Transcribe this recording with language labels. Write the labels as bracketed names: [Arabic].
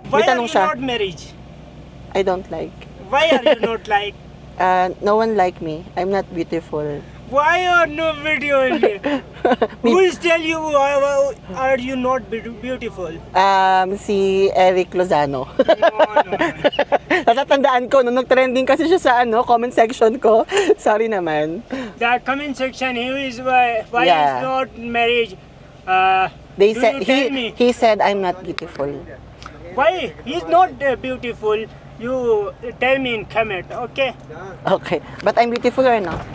[English] Why are you not married? I don't like. Why are you not like? No one like me. I'm not beautiful. Why are no beautiful? Who is tell you are you not beautiful? [Filipino] Si Eric Lozano. [English] No. [Filipino] Natatandaan ko, nung nag-trending kasi siya sa comment section ko. Sorry naman. [English] The comment section, why is not married? They said he said I'm not beautiful. Why he's not beautiful? You tell me in comment, okay? Okay, but I'm beautiful or not?